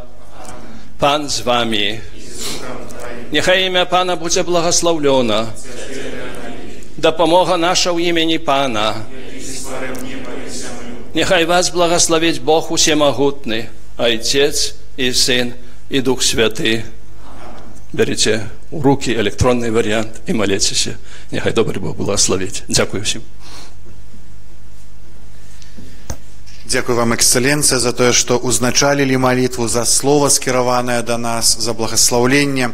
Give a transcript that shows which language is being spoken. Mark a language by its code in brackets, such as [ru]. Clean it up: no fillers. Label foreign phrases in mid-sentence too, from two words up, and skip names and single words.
[be] Пан з вамі. Няхай імя Пана будзе благаслаўлёна. Дапамога наша ў імені Пана. Няхай вас благасловіць Бог усемагутны, Айцец і Сын і Дух Святы. [ru] Берите у руки электронный вариант и молитесь. [uk] Нехай добрый Бог благословить. Дякую всем. Дякую вам, [be] эксцэлленцыя, за тое, што узначалілі малітву, за слова скіраванае да нас, за благаслаўленне.